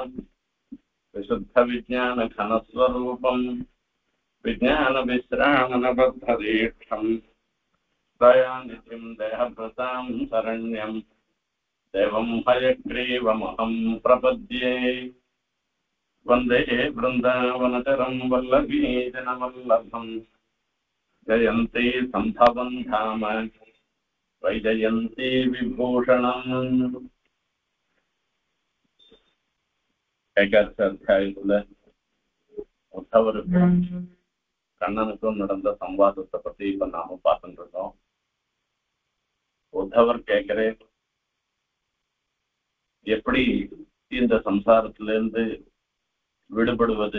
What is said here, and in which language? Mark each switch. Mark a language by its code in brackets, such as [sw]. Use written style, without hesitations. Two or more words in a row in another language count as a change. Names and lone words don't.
[sa] विशुद्धविज्ञानघनस्वरूपम् विज्ञानविश्रामणबद्धदीक्षम् दयानिधिं देहभृतां शरण्यं देवं हयग्रीवमहं प्रपद्ये। वन्दे वृन्दावनचरं वल्लभीजनवल्लभं जयन्ती सम्भवं धाम वैजयन्ती विभूषणम्। [ta] ஏகாட்சாத்தியாயத்துல உத்தவருக்கும் கண்ணனுக்கும் நடந்த சம்வாதத்தை பத்தி இப்ப நாம பார்த்துட்டு இருக்கோம். உத்தவர் கேட்கிறேன், எப்படி இந்த சம்சாரத்திலிருந்து விடுபடுவது?